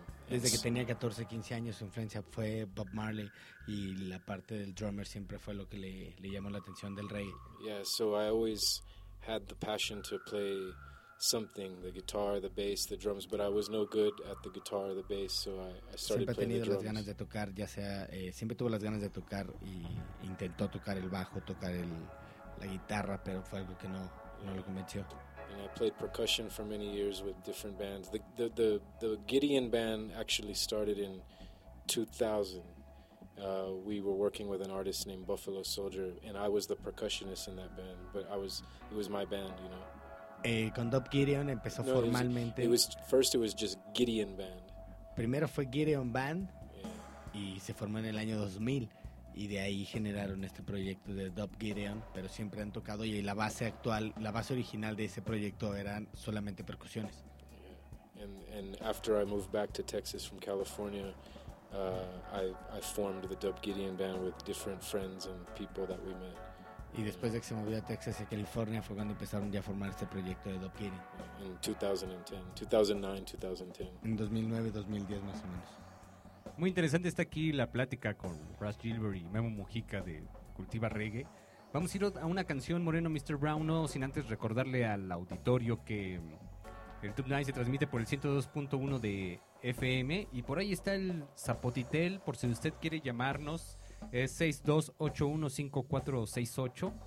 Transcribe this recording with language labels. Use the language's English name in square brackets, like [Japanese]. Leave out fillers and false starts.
[Spanish] Desde que tenía 14, 15 años, su influencia fue Bob Marley, y la parte del drummer siempre fue lo que le llamó la atención del rey. [English] Yeah, so I always had the passion to play something, the guitar, the bass, the drums, but I was no good at the guitar or the bass, so I started playing the drums. [Spanish] Siempre ha tenido las ganas de tocar, ya sea, siempre tuvo las ganas de tocar, y intentó tocar el bajo, tocar la guitarra, pero fue algo que no lo convenció. [English] And I played percussion for many years with different bands. The Gideon band actually started in 2000. We were working with an artist named Buffalo Soldier, and I was the percussionist in that band. But it was my band, you know. [Spanish] Con Dub Gideon empezó no, formalmente. [English] It was just Gideon band. [Spanish] Primero fue Gideon band, yeah. Y se formó en el año 2000. Y de ahí generaron este proyecto de Dub Gideon, pero siempre han tocado, y la base actual, la base original de ese proyecto eran solamente percusiones. [English] Yeah. And after I moved back to Texas from California, I formed the Dub Gideon band with different friends and people that we met. [Spanish] Y después de que se movió a Texas y a California fue cuando empezaron ya a formar este proyecto de Dub Gideon. [English] In 2009, 2010. [Spanish] En 2009, 2010 más o menos. Muy interesante está aquí la plática con Russ Gilbert y Memo Mujica de Cultiva Reggae. Vamos a ir a una canción, Moreno, Mr. Brown, no sin antes recordarle al auditorio que el Tube Night se transmite por el 102.1 de FM, y por ahí está el Zapotitel, por si usted quiere llamarnos, es 6281-5468.